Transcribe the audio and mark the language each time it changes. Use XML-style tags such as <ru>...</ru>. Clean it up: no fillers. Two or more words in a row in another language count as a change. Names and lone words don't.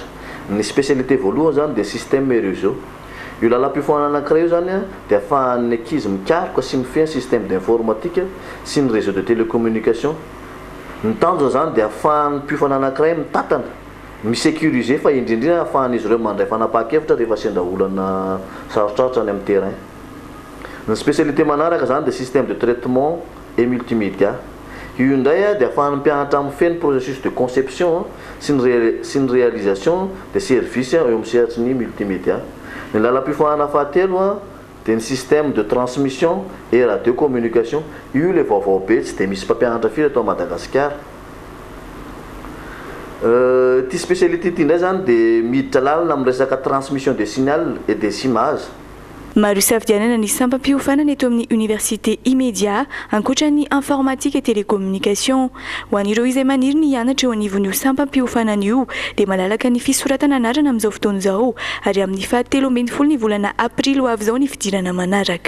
<mg>Ny spécialité voalohany zany dia</mg> <fr>système et réseau.</fr> <mg>Io lalam-piofanana anankiray io zany dia ahafahan'ny ankizy mikaroka sy mifehy</mg> <fr>système d'informatique</fr> <mg>sy ny</mg> <fr>réseau de télécommunication.</fr> <mg>Ny tanjona zany dia ahafahan'ny mpiofanana anankiray mitatana misécuriser fa indrindrindra ahafahan'izy ireo mandray fanapahan-kevitra rehefa sendra olana sarotrarotra any amin'ny terrain. Ny spécialité manaraka zany dia</mg> <fr>système de traitement et multimédia.</fr> <mg>Io indray dia ahafahan'ny mpianatra mifehy ny</mg> <fr>processus de conception</fr> <mg>sy ny</mg> <fr>réalisation des services</fr> <mg>eo amin'ny sehatry ny multimédia. Ny lalam-piofanana fahatelo dia ny</mg> <fr>système de transmission et radiocommunication.</fr> <mg>Io le vaovao be tsy dia misy mpampianatra firy atao Madagasikara. Ty spécialité ty indray zany dia miditra lalina amin'ny resaka</mg> <fr>transmission des signal et des images.</fr> <mg>Maro isafidianana ny sampam-piofanana eto amin'ny</mg> <fr>université immédiat</fr> <mg>ankoatran'ny</mg> <fr>informatique et télécommunication.</fr> <mg>Ho an'ireo izay maniry ny hianatra eo anivon'io sampam-piofanana io dia malalaka ny fisoratana anarana amin'izao fotoana izao ary amin'ny fahatelo ambin'ny folo ny volana aprily ho avy izao ny fidirana manaraka.</mg>